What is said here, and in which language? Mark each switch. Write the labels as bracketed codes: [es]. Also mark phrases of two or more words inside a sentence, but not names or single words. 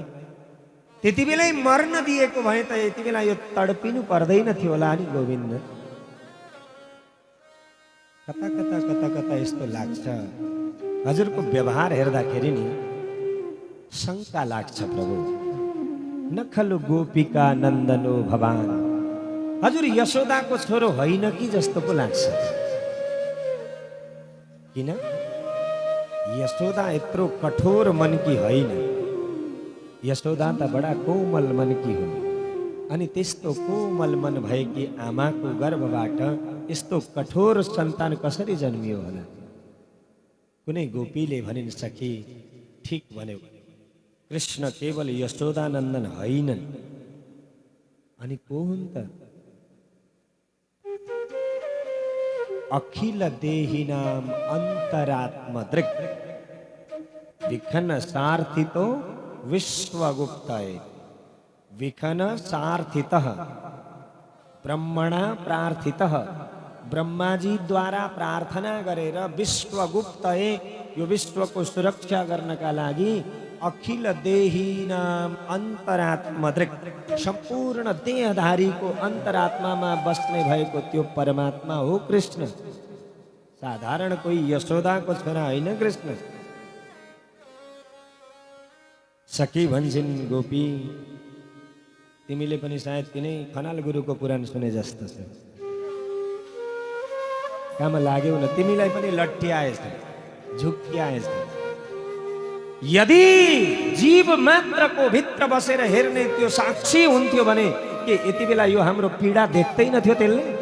[ne] त्यति बेलै मर्न दिएको भए त यति बेला यो तडपिनु पर्दैन थियो होला नि गोविन्द। कता कता कता कता यस्तो लाग्छ। हजुरको व्यवहार हेर्दाखेरि नि शङ्का लाग्छ प्रभु। [sa] न खलु गोपिका नन्दनो भवान, [ne] हजुर यशोदाको छोरो होइन कि जस्तो पो लाग्छ। किन? यशोदा यत्रो कठोर मनकी होइन, यशोदा त बडा कोमल मनकी हुन्। अनि त्यस्तो कोमल मन भएकी आमाको गर्भबाट यस्तो कठोर सन्तान कसरी जन्मियो होला? कुनै गोपीले भनिन्, सखी ठीक भन्यो, कृष्ण केवल यशोदानन्दन होइनन्। अनि को हुन् त? [sa] अखिल देहिनाम अन्तरात्मदृक् विखन सार्थितो विश्वगुप्तये। विखन सार्थितः ब्रह्मणा प्रार्थितः, [ne] ब्रह्माजी द्वारा प्रार्थना गरेर विश्वगुप्तये, यो विश्वको सुरक्षा गर्नका लागि [sa] अखिल देहिनाम अन्तरात्मदृक्, [ne] सम्पूर्ण देहधारीको अन्तरात्मामा बस्ने भएको त्यो परमात्मा हो कृष्ण। साधारण कोही यशोदाको छोरा होइन कृष्ण। सखी भन्छन्, गोपी तिमीले पनि सायद तिनै खनाल गुरुको पुराण सुने जस्तो छ। काम लाग्यौ न, तिमीलाई पनि लट्ठ्याएछ, झुक्क्याएछ। यदि जीव मात्रको भित्र बसेर हेर्ने त्यो साक्षी हुन्थ्यो भने के यति बेला यो हाम्रो पीडा देख्दैनथ्यो त्यसले?